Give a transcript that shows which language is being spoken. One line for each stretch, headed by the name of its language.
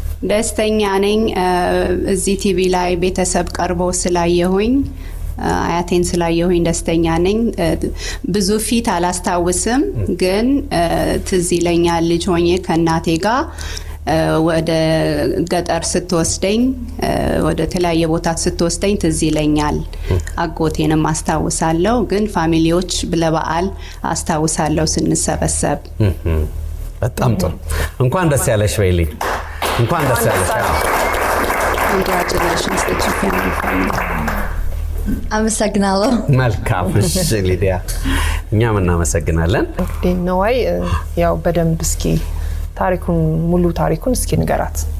Amharic: ደስተኛ ነኝ። እዚህ ቲቪ ላይ ቤተሰብ ቀርቦ ስላየሁኝ፣ አያቴን ስላየሁኝ ደስተኛ ነኝ። ብዙ ፊት አላስታውስም፣ ግን ትዝ ይለኛል ልጅ ሆኜ ከእናቴ ጋር ወደ ገጠር ስትወስደኝ፣ ወደ ተለያየ ቦታ ስትወስደኝ ትዝ ይለኛል። አጎቴንም አስታውሳለሁ፣ ግን ፋሚሊዎች ለበዓል አስታውሳለሁ ስንሰበሰብ። በጣም ጥሩ። እንኳን ደስ ያለሽ በይልኝ። እንኳን ደስ ያለሽ።
English: Congratulations to your family.
Amharic: አመሰግናለሁ። መልካም። እሺ ሊዲያ፣ እኛም እናመሰግናለን። ነዋይ ያው በደንብ እስኪ ታሪኩን ሙሉ ታሪኩን እስኪ ንገራት።